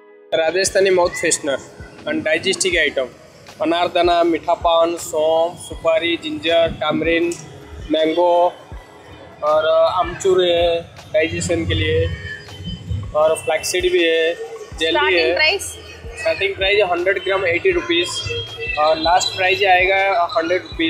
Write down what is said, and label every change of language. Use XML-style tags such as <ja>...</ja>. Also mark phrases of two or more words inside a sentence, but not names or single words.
<hi>राजस्थानी</hi> <en>mouth freshener and digestive item.</en> <hi>अनारदाना, मीठा पान, सौंफ, सुपारी, जिंजर, टामरिन, मैंगो और अमचूर है डाइजेशन के लिए, और फ्लैक्सीड भी है, जेली है। स्टार्टिंग प्राइस 100 ग्राम 80 रुपीज़ और लास्ट प्राइस आएगा 100 रुपीज़।</hi>